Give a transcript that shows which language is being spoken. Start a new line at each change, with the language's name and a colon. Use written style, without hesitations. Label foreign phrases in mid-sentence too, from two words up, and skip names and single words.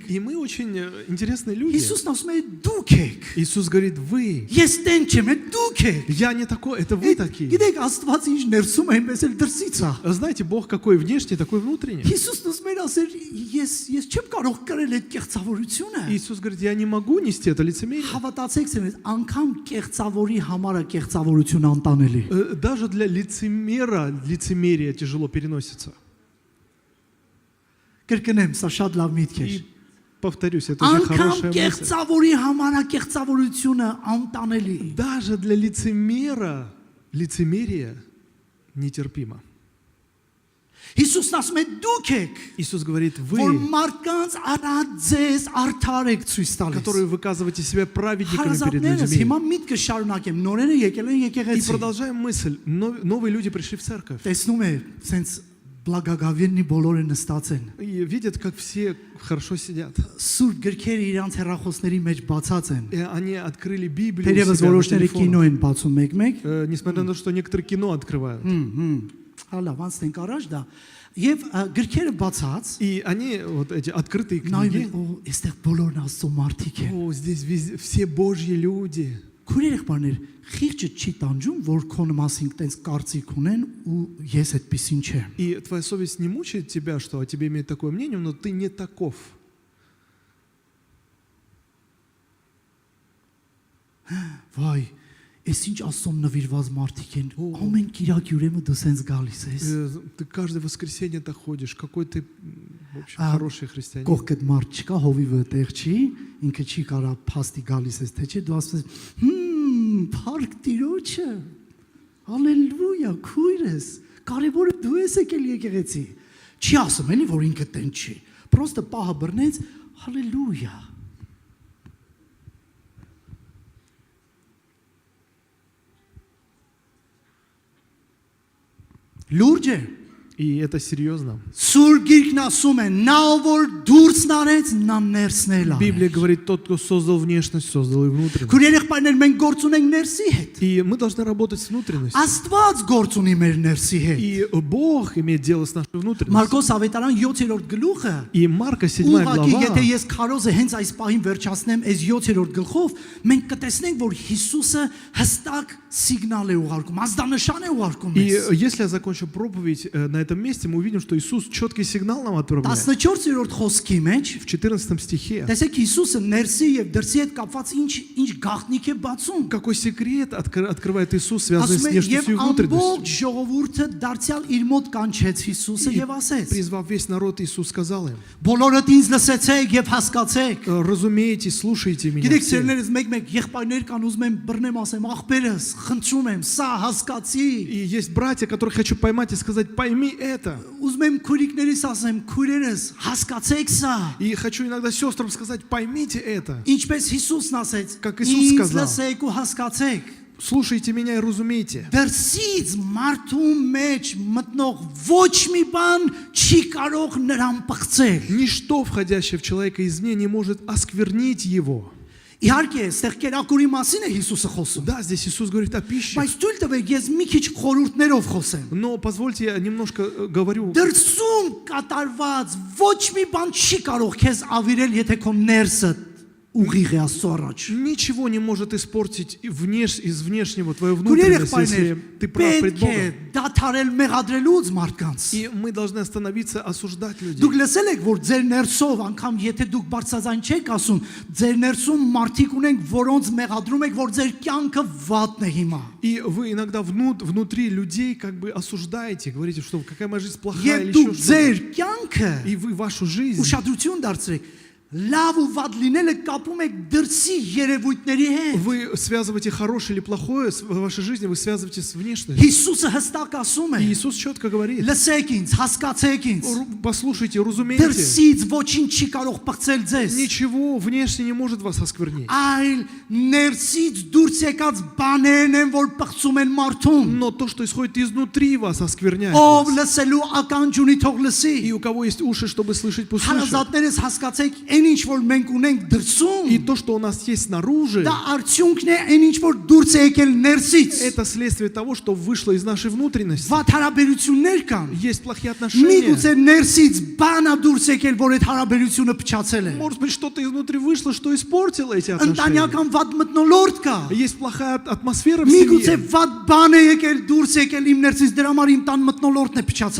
Russian: И мы очень интересные люди.
Armenian: Հիսուսն ասում է դուք եք։
Russian: Иисус говорит, вы.
Armenian: Ես տեն չեմ, դուք եք։
Russian: Я не такой, это вы такие.
Armenian: Գիտեք, Աստված ինչ ներսում է, այնպես էլ դրսից է։
Russian: Знаете, Бог какой внешний, такой внутренний.
Armenian: Հիսուսն ասում էր ասել, ես չեմ կարող կրել այդ կեղծավորությունը։
Russian: Иисус говорит, я не могу нести это лицемерие.
Armenian: Հավատացեք սենց, անգամ կեղծավորի համար է կեղծավորություն անտանելի։
Russian: Даже для лицемера лицемерие тяжело переносится.
Armenian: Կրկնեմ, սա շատ լավ միտք է։
Russian: И повторюсь, это очень
Armenian: Անգամ
Russian: хорошая мысль.
Armenian: կեղծավորի համար է կեղծավորությունը անտանելի։
Russian: Даже для лицемера лицемерие нетерпимо.
Armenian: Հիսուսն ասում է դուք եք,
Russian: Иисус говорит,
Armenian: որ
Russian: вы,
Armenian: մարդկանց արած ձեզ արդար եք ցույց տալիս։
Russian: которые выказываете себя праведниками перед
Armenian: Հարազատներս
Russian: людьми.
Armenian: հիմա միտքը շարունակեմ, նորերը եկել են
Russian: И
Armenian: եկեղեցի։
Russian: продолжаем мысль. Новые люди пришли в церковь.
Armenian: Տեսնում է, սենց Բլագագավինի բոլորը նստած են։
Russian: И видят, как все хорошо сидят.
Armenian: Սուրբ գրքերը իրանց հեռախոսների մեջ բացած են։
Russian: И они открыли Библию у
Armenian: Թերևս
Russian: себя на
Armenian: որոշները
Russian: телефонах.
Armenian: կինո են բացում մեկ-մեկ։
Russian: Несмотря на то, что некоторые кино открывают.
Armenian: Հալա, ոնց ենք առաջ դա։ Եվ գրքերը բացած,
Russian: И они, вот эти открытые
Armenian: նայում
Russian: книги,
Armenian: են, օ, այստեղ բոլորն Աստծո մարդիկ են։
Russian: о, здесь все Божьи люди.
Armenian: Քուրեր եղբայրներ, խիղճը չի տանջում, որ քո մասին տենց կարծիք ունեն ու ես այդպեսին չեմ։
Russian: И твоя совесть не мучает тебя, что о тебе имеет такое мнение, но ты не таков.
Armenian: Վայ, ես ինչ Աստծոն նվիրված մարդիկ են։ Ամեն կիրակ ուրեմն դու սենց գալիս ես։
Russian: Ты каждое воскресенье так ходишь, какой ты, в общем, хороший христианин.
Armenian: Կողքդ մարդ չկա, հովիվը տեղ չի, ինքը չի կարա փաստի գալիս ես, թե չէ, դու ասես, փառք Տիրոջը։ Հալելույա, քույրս, կարևորը դու ես եկել եկեղեցի։ Չի ասում էլի, որ ինքը տեն չի։ Պրոստը պահը բռնեց, հալելույա։ Լուրջ է։
Russian: И это серьезно.
Armenian: Սուրբ Գիրքն ասում է, նա որ դուրսն արեց, նա ներսնել արեց։
Russian: Библия говорит, тот, кто создал внешность, создал и внутренность.
Armenian: Քույր երեխաներ, մենք գործ ունենք ներսի հետ։
Russian: И мы должны работать с внутренностью.
Armenian: Աստված գործ ունի մեր ներսի հետ։
Russian: И Бог имеет дело с нашей внутренностью.
Armenian: Մարկոս ավետարան 7-րդ գլուխը
Russian: И Марка 7
Armenian: ուղղակի եթե
Russian: глава,
Armenian: ես քարոզը հենց այս պահին վերջացնեմ այս 7-րդ գլխով, մենք կտեսնենք, որ Հիսուսը հստակ սիգնալ է ուղարկում, ազդանշան է ուղարկում
Russian: и
Armenian: մեզ։
Russian: если я закончу проповедь на этом месте, мы увидим, что Иисус четкий сигнал нам отправляет.
Armenian: 14-րդ խոսքի մեջ
Russian: В 14 стихе.
Armenian: տեսեք Հիսուսը ներսի եւ դրսի հետ կապված ինչ գաղտնիք է բացում։
Russian: Какой секрет открывает Иисус, связанный с
Armenian: Ասում է
Russian: внешностью и
Armenian: եւ
Russian: внутренностью.
Armenian: ամբողջ ժողովուրդը դարձյալ իր мод կանչեց Հիսուսը եւ ասեց.
Russian: Призвав весь народ, Иисус сказал им:
Armenian: Բոլորդ ինձ лսեցեք եւ հասկացեք։
Russian: разумейте, слушайте меня
Armenian: Գիտեք,
Russian: все.
Armenian: սերներս մեկ-մեկ եղբայրներ կան ուզում եմ բռնեմ ասեմ, ախպերս, խնդրում եմ, սա հասկացի։
Russian: И есть братья, которых хочу поймать и сказать: пойми это.
Armenian: Ուզում եմ քույրիկներիս ասեմ, քույրերս, հասկացեք սա։
Russian: И хочу иногда сестрам сказать: поймите это.
Armenian: Ինչպես Հիսուսն ասեց,
Russian: Как Иисус
Armenian: ինձ
Russian: сказал.
Armenian: լսեք ու հասկացեք։
Russian: Слушайте меня и разумейте.
Armenian: Դրսից մարդու մեջ մտնող ոչ մի բան չի կարող նրան պղծել։
Russian: Ничто, входящее в человека извне, не может осквернить его.
Armenian: Իհարկե, այստեղ կերակուրի մասին է Հիսուսը խոսում։
Russian: Да, здесь Иисус говорит о пище.
Armenian: Բայց թույլ տվեք ես մի քիչ խորհուրդներով խոսեմ։
Russian: Но позвольте, я немножко говорю.
Armenian: Դրսում катарված ոչ մի բան չի կարող քեզ ավիրել, եթե քո ներսը ուղիղ է Աստծո առաջ։
Russian: Ничего не может испортить из внешнего твою
Armenian: Քույրեր
Russian: внутренность, если
Armenian: եղբայրներ,
Russian: ты прав пред
Armenian: պետք է
Russian: Богом.
Armenian: դադարել մեղադրելուց մարդկանց։
Russian: И мы должны остановиться, осуждать людей.
Armenian: Դուք լսել եք, որ ձեր ներսով, անգամ եթե դուք բարձրաձայն չեք ասում, ձեր ներսում մարդիկ ունենք, որոնց մեղադրում եք, որ ձեր կյանքը վատն է հիմա։
Russian: И вы иногда внутри людей как бы осуждаете, говорите, что какая моя жизнь плохая или
Armenian: Եվ դուք
Russian: еще
Armenian: ձեր
Russian: что-то.
Armenian: կյանքը
Russian: И вы вашу жизнь,
Armenian: ուշադրություն դարձրեք։ Լավ ու վատ լինելը կապում եք դրսի երևույթների հետ։
Russian: вы связываете хорошее или плохое в вашей жизни, вы связываете с внешностью.
Armenian: Հիսուսը հստակ ասում է.
Russian: И Иисус четко говорит:
Armenian: Լսեք ինձ, հասկացեք ինձ։
Russian: послушайте, разумейте,
Armenian: Դրսից ոչինչ չի կարող պղծել ձեզ։
Russian: ничего внешне не может вас осквернить.
Armenian: Այլ ներսից դուրս եկած բաներն են, որ պղծում են մարդուն։
Russian: Но то, что исходит изнутри вас, оскверняет
Armenian: Ով
Russian: вас.
Armenian: լսելու ականջ ունի, թող լսի։
Russian: И у кого есть уши, чтобы слышать, пусть слышат.
Armenian: Հարազատներս հասկացեք, այն ինչ որ մենք ունենք դրսում,
Russian: И то, что у нас есть снаружи,
Armenian: դա արդյունքն է այն ինչ որ դուրս է եկել ներսից։
Russian: это следствие того, что вышло из нашей внутренности.
Armenian: Վատ հարաբերություններ կան։
Russian: Есть плохие отношения.
Armenian: Միգուցե ներսից բանա դուրս եկել, որ այդ հարաբերությունը փչացել է։
Russian: Может быть, что-то изнутри вышло, что испортило эти отношения.
Armenian: Ընտանեկան վատ մթնոլորտ կա։
Russian: Есть плохая атмосфера в
Armenian: Միգուցե
Russian: семье.
Armenian: վատ բան է եկել, դուրս եկել իմ ներսից, դրա համար իմ տան մթնոլորտն է փչացած։